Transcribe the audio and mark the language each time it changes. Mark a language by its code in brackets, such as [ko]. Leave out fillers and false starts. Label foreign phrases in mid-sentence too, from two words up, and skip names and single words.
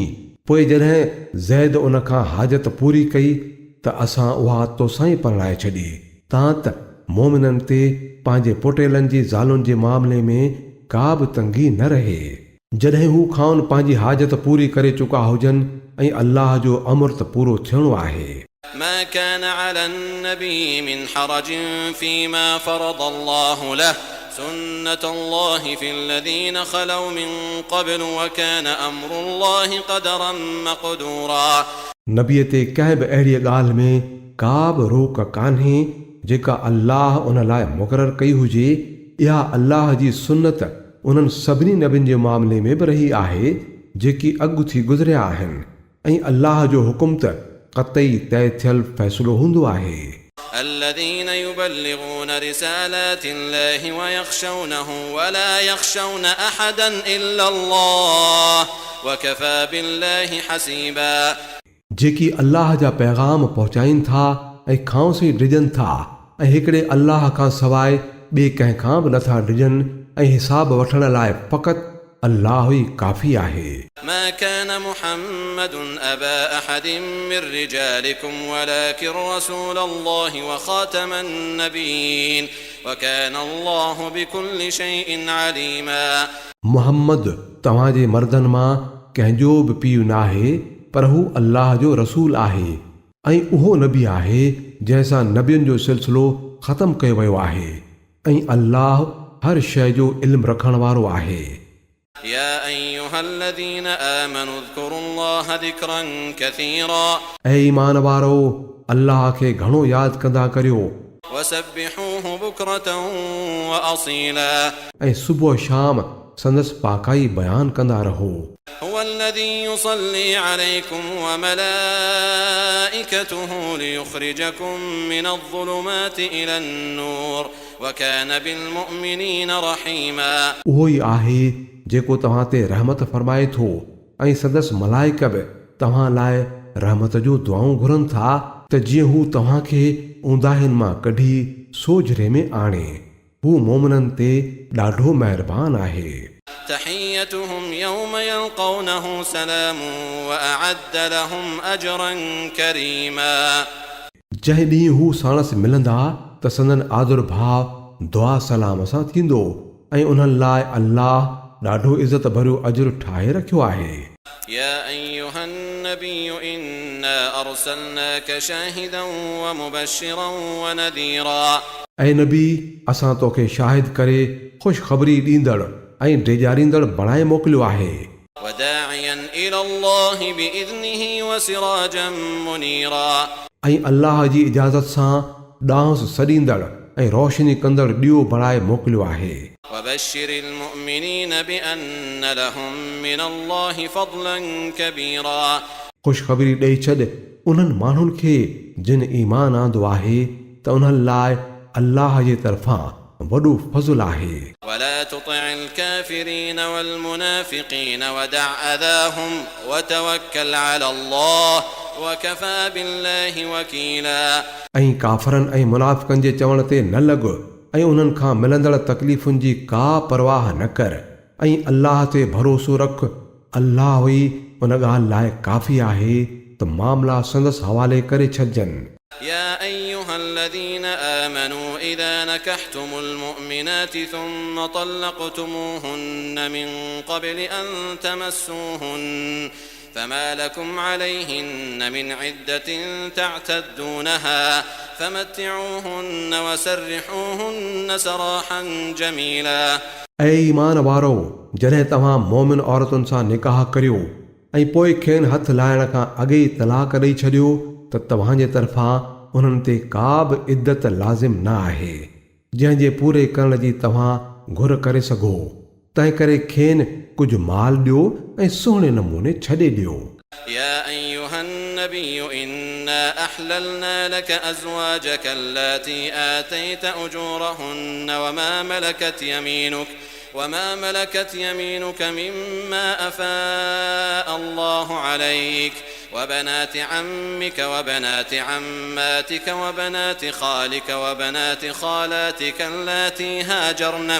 [sd] पोइ जॾहिं ज़ैद उन खां हाजत पूरी कई त असां उहा तोसां ई परणाए छॾी तां त मोमिननि ते पंहिंजे पुटेलनि जी ज़ालुनि जे मामले में का बि तंगी न रहे। जॾहिं हू खाउन पंहिंजी हाजत पूरी करे चुका हुजनि ऐं अल्लाह जो अमर त पूरो थियणो आहे। [ar] ما كان على النبي من حرج فيما فرض الله له سنة الله في الذين خلوا من قبل وكان أمر الله قدرا مقدورا. [sd] नबीअ ते कंहिं बि अहिड़ी ॻाल्हि में का बि रोक कान्हे जेका अल्लाह उन लाइ मुक़ररु कई हुजे। इहा अल्लाह जी सुन्नत उन्हनि सभिनी नबियुनि जे मामले में बि रही आहे जेकी अॻु थी गुज़रिया आहिनि ऐं अल्लाह जो हुकुम त क़तई तय थियल फ़ैसिलो हूंदो आहे। [ar] الذين يبلغون رسالات الله ويخشونه ولا يخشون أحدا إلا الله وكفى بالله حسيبا. [sd] जेकी अल्लाह जा पैगाम पहुचाइनि था ऐं खांसी डिॼनि था ऐं हिकिड़े अल्लाह खां सवाइ ॿिए कंहिं खां बि नथा डिॼनि ऐं हिसाब वठण लाइ फ़क़ति अल्लाह ई काफ़ी आहे. [ar] ما كان محمد أبا أحد من رجالكم ولكن رسول الله وخاتم النبيين وكان الله بكل شيء عليما. [sd] मुहम्मद तव्हांजे मर्दनि मां कंहिंजो बि पीउ नाहे पर हू अल्लाह जो रसूल आहे ऐं उहो नबी आहे जंहिंसां नबियुनि जो सिलसिलो ख़तम कयो वियो आहे ऐं अल्लाह हर शइ जो इल्मु रखण वारो आहे. [ar] يا أيها الذين آمنوا اذكروا الله ذكرا كثيرا. [sd] ऐं ईमान वारो अल्लाह खे घणो यादि कंदा करियो [ar] وسبحوه بكرة وأصيلا. [sd] ऐं सुबुह शाम संदसि पाकाई बयानु कंदा रहो. [ar] هو الذي يصلي عليكم وملائكته ليخرجكم من الظلمات إلى النور وكان بالمؤمنين رحيما. [sd] उहो ई आहे जेको तव्हां ते रहमत फरमाए थो ऐं संदसि मलाइक बि तव्हां लाइ रहमत जो दुआऊं घुरनि था त जीअं हू तव्हांखे ऊंदाहिनि मां कढी सोझरे में आणे. हू मोमिननि ते ॾाढो महिरबान आहे. [ar] تحيتهم يوم يلقونه سلام وأعد لهم أجرا كريما. [sd] जंहिं ॾींहुं हू साणसि मिलंदा त संदन आदर भाव दुआ सलाम सां थींदो ऐं उन्हनि लाइ अल्लाह ॾाढो इज़त भरियो अजर ठाहे रखियो आहे. [ar] يا أيها النبي إنا أرسلناك شاهدا ومبشرا ونذيرا. [sd] ऐं नबी असां तोखे शाहिद करे ख़ुशख़बरी ॾींदड़ ऐं ॾेजारींदड़ बणाए मोकिलियो आहे. [ar] وداعيا إلى الله بإذنه وسراجا منيرا. [sd] ऐं अल्लाह जी इजाज़त सां ॾांहुं सॾींदड़ ऐं रोशनी कंदड़ ॾियो बणाए मोकिलियो आहे. [ar] وبشر المؤمنين بأن لهم من الله فضلا كبيرا. [sd] ख़ुशख़बरी ॾेई छॾ उन्हनि माण्हुनि खे जिन ईमान आंदो आहे त उन्हनि लाइ अल्लाह जे तरफ़ां वॾो फज़ुल आहे. [ar] ولا تطع الكافرين والمنافقين ودع أذاهم وتوكل على الله وكفى بالله وكيلا. [sd] ऐं काफ़रनि ऐं मुनाफ़िक़नि जे चवण ते न लॻ ऐं उन्हनि खां मिलंदड़ तकलीफ़ुनि जी का परवाह न कर ऐं अल्लाह ते भरोसो रख. अल्लाह ई उन ॻाल्हि लाइ काफ़ी आहे त मामला संदसि हवाले करे छॾजनि. [ar] يا أيها الذين آمنوا إذا نكحتم المؤمنات ثم طلقتموهن من قبل أن تمسوهن فما لكم عليهن من عدة تعتدونها فمتعوهن وسرحوهن سراحا جميلا. [sd] ऐं ईमान वारो जॾहिं तव्हां मोमिन औरतुनि सां निकाह करियो ऐं पोइ खेनि हथु लाहिण खां अॻे ई तलाक ॾेई छॾियो त तव्हांजे तरफ़ां उन्हनि ते का बि इद्दत लाज़िम न आहे जंहिंजे पूरे करण जी तव्हां घुर करे सघो। तंहिं करे खेनि कुझु माल ॾियो ऐं सुहिणे नमूने छॾे ॾियो। [ar] يا أيها النبي إنا أحللنا لك أزواجك اللاتي آتيت أجورهن وما ملكت يمينك مما أفاء الله عليك وبنات عمك وبنات عماتك وبنات خالك وبنات خالاتك اللاتي هاجرن